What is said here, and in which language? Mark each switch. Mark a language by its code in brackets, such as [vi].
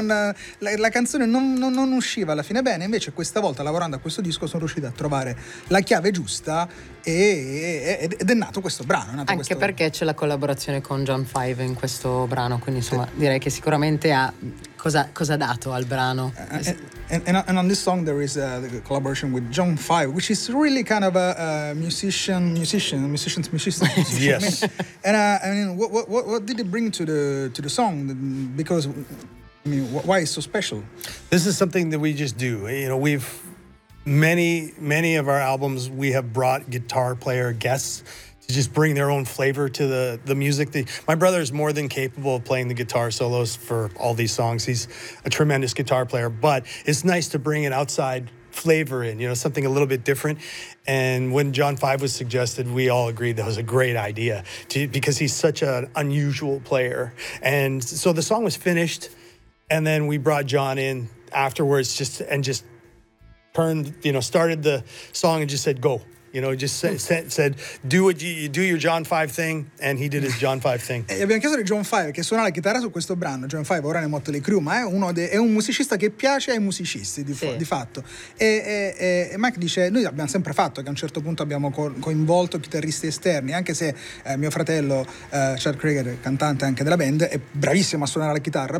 [it] Non, la canzone non usciva alla fine bene, invece questa volta, lavorando a questo disco, sono riuscito a trovare la chiave giusta ed è nato questo brano. Perché c'è la collaborazione con John Five in questo brano, quindi insomma direi che sicuramente ha... Cosa ha dato al brano? [en] And on this song there is a collaboration with John Five, which is really kind of a musician. Yes. And what did it bring to the song? Because I mean, why is it so special? This is something that we just do. You know, we've many of our albums we have brought guitar player guests to just bring their own flavor to the music. My brother is more than capable of playing the guitar solos for all these songs. He's a tremendous guitar player, but it's nice to bring an outside flavor in, you know, something a little bit different. And when John Five was suggested, we all agreed that was a great idea because he's such an unusual player. And so the song was finished, and then we brought John in afterwards just turned, you know, started the song and just said, go. You know, just said do what you do your John 5 thing, and he did his John 5 thing. [it] E abbiamo chiesto di John 5 che suona la chitarra su questo brano. John 5 ora nei Motley Crue, ma è un musicista che piace ai musicisti di fatto. E Mike dice: noi abbiamo sempre fatto che a un certo punto abbiamo coinvolto chitarristi esterni, anche se mio fratello Chad Krieger, cantante anche della band, è bravissimo a suonare la chitarra.